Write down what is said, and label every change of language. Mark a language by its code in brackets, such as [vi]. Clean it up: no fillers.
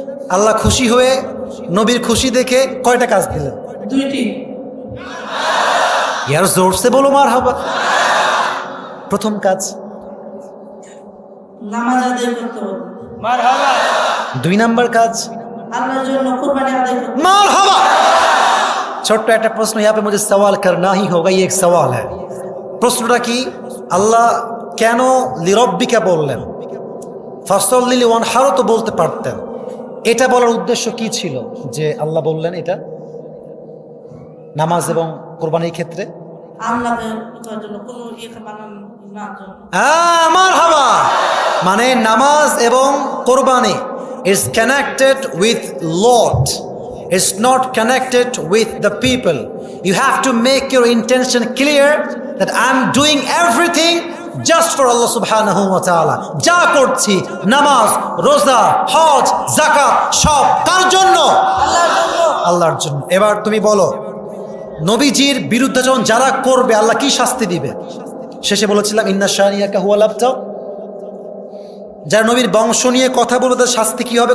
[bn] আল্লাহ খুশি হয়ে, নবীর খুশি দেখে কয়টা কাজ দিলেন? 2টি। ইয়ার জোরসে বলো মারহাবা। প্রথম কাজ নামাজ আদায় করতে হবে। 2 নাম্বার কাজ আল্লাহর জন্য কুরবানি আদায় করতে হবে। মারহাবা। ছোট্ট একটা প্রশ্ন, [hi] यहाँ पे मुझे सवाल करना ही होगा, ये एक सवाल है। [bn] প্রশ্নটা কি? আল্লাহ কেন লিরব্বিকা বললেন? ফাসল্লি ওয়ানহার তো বলতে পারতেন। এটা বলার উদ্দেশ্য কি ছিল যে আল্লাহ বললেন এটা নামাজ এবং কোরবানির ক্ষেত্রে? আল্লাহকে করার জন্য কোনো বানান না জন্য। মারহাবা। মানে নামাজ এবং কোরবানি [en] is connected with Lord. It's not connected with the people. You have to make your intention clear that I'm doing everything just for Allah subhanahu wa ta'ala. [bn] যা করছি, নামাজ, রোজা, হজ, যাকাত, সব কার জন্য? আল্লাহর জন্য। এবার তুমি বলো, নবীজির বিরুদ্ধে যখন যারা করবে আল্লাহ কি শাস্তি দিবে? শেষে বলেছিলাম ইন্না শানিয়াকা হুয়াল আবতার। যারা নবীর বংশ নিয়ে কথা বলবে তাদের শাস্তি কি হবে?